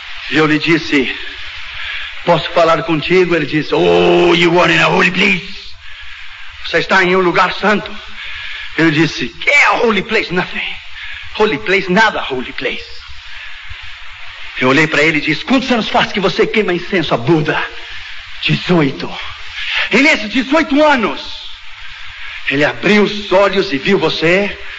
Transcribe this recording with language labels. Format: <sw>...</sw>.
<pt>E eu lhe disse, posso falar contigo? Ele disse,</pt> <en>oh, you are in a holy place.</en> <pt>Você está em um lugar santo. Eu disse, que é</pt> <en>a holy place? Nothing. Holy place,</en> <pt>nada</pt> <en>holy place.</en> <pt>Eu olhei para ele e disse, quantos anos faz que você queima incenso a Buda? 18. E nesses 18 anos, ele abriu os olhos e viu você.</pt>